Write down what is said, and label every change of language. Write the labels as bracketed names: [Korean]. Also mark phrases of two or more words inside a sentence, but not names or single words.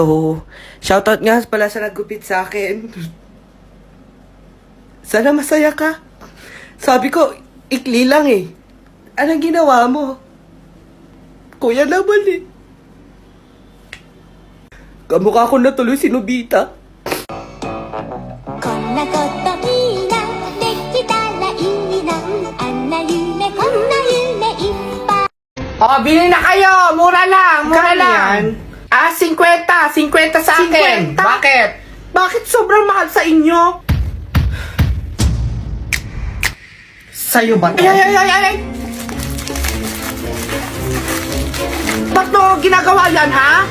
[Filipino] Shoutout nga pala sa naggupit sa akin. Sana masaya ka. Sabi ko, ikli lang eh. Anong ginawa mo? Kuya naman eh. Kamukha ko na tuloy si Nobita. [Japanese] こんなこといいな、できたらいいな。あんな夢、こんな夢いっぱい。 [Filipino] Oh, bili na kayo! Mura lang! Mura Kano lang! Ah, 50! 50 sa akin! 50? Bakit? Bakit sobrang mahal sa inyo? Sa'yo ba to? Ay! Ba't mo ginagawa yan, ha?